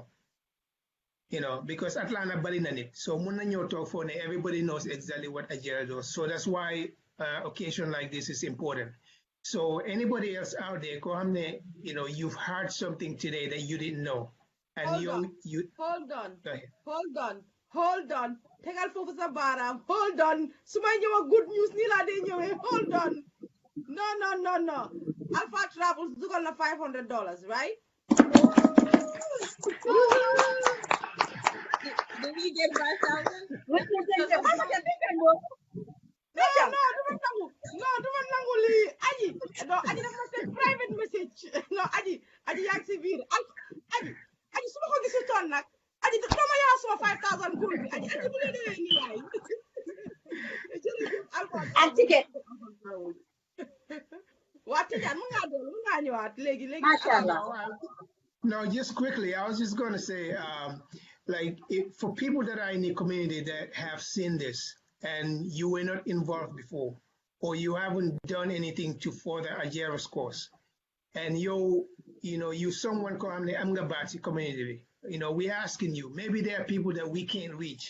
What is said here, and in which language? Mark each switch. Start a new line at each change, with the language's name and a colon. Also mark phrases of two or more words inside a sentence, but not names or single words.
English: Because Atlanta Balinanit. So Munanyo talk for everybody knows exactly what Agera does. So that's why occasion like this is important. So anybody else out there, you've heard something today that you didn't know. And Hold on.
Wolof: Tegal fofu sa baram.
English: Hold on.
Wolof: Suma ñewa
English: good news
Wolof: ni la de ñewé.
English: Hold on. No.
Wolof: Alpha Travels dugal na $500,
English: right? Did we get 5,000? No,
Wolof: duma nangu li. Aji dafa
English: send private message.
Wolof: No, Aji yak ci biir. Aji suma ko gisul ton nak. Aji dama yaa suma 5,000 gold bi. Aji mu ne de ni waay.
English: Antique. What is that?
Arabic: Mashallah.
English: No, just quickly, I was just going to say, for people that are in the community that have seen this and you were not involved before, or you haven't done anything to further Agera's cause, and you someone call the Amgabati community, we're asking you, maybe there are people that we can't reach.